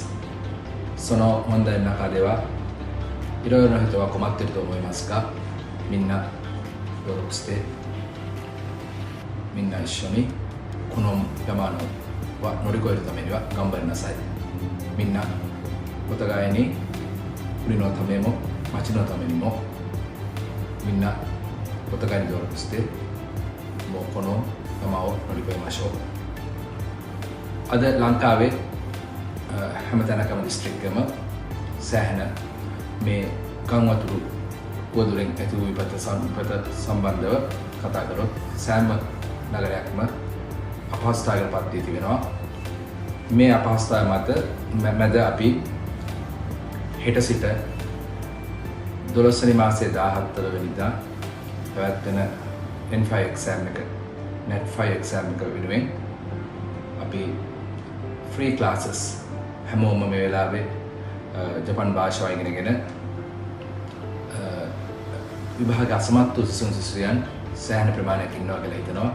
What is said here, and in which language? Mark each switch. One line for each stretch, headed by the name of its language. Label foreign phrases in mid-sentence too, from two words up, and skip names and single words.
Japanese: その問題の中ではいろいろな人が困っていると思いますが、みんな協力してみんな一緒にこの山の乗り越えるためには頑張りなさい。みんなお互いに国のためも町のためにもみんなお互いに協力してもうこの山を乗り越えましょう。
Sinhala: Ada Langkawi හැමතැනකම දිස්ත්‍රික්කම සෑහෙන මේ ගංවතුරු ගොදුරෙන් ඇති වූ විපත සම්බන්ධව කතා කරොත් සෑම නගරයක්ම අපහසුතාවයකට පත් වී තිබෙනවා. මේ අපහසුතාවය මැද අපි හෙට සිට 12 වෙනි මාසයේ 17 වෙනිදා පැවැත්වෙන N5 exam එක net5 exam එක වෙනුවෙන් අපි
English: free classes
Sinhala: හැමෝම මේ වෙලාවේ ජපන් භාෂාව ඉගෙනගෙන විභාග අසමත් වූ සිසුන් සෑහෙන ප්‍රමාණයක් ඉන්නවා කියලා හිතනවා.